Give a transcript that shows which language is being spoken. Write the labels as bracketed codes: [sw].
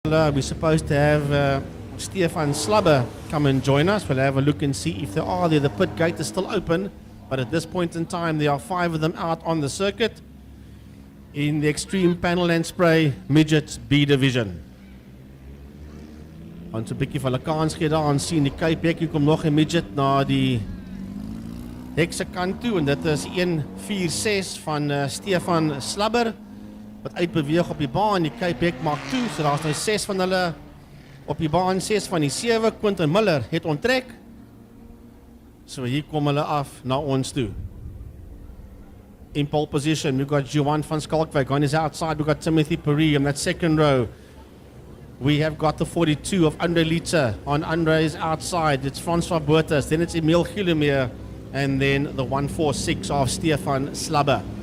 [en] We're supposed to have Stefan Slabber come and join us. We'll have a look and see if they are there. The pit gate is still open, but at this point in time, there are 5 of them out on the circuit in the Extreme Panel and Spray Midgets B Division. [af] Ons 'n bietjie van 'n kans gee daar, ons sien die Cape Hek, hier kom nog 'n midget na die hek se kant toe en dit is 146 van Stefan Slabber wat uitbeweeg op die baan. Die Cape Hek maak toe, so daar's nou 6 van hulle op die baan, 6 van die 7. Quentin Miller het onttrek. So hier kom hulle af na ons toe. [en] In pole position, we've got Johan van Schalkwyk. On his outside, we've got Timothy Perry in that second row. We have got the 42 of Andre Lietze on Andre's outside. It's Francois Botha, then it's Emil Gillemier, and then the 146 of Stefan Slabber.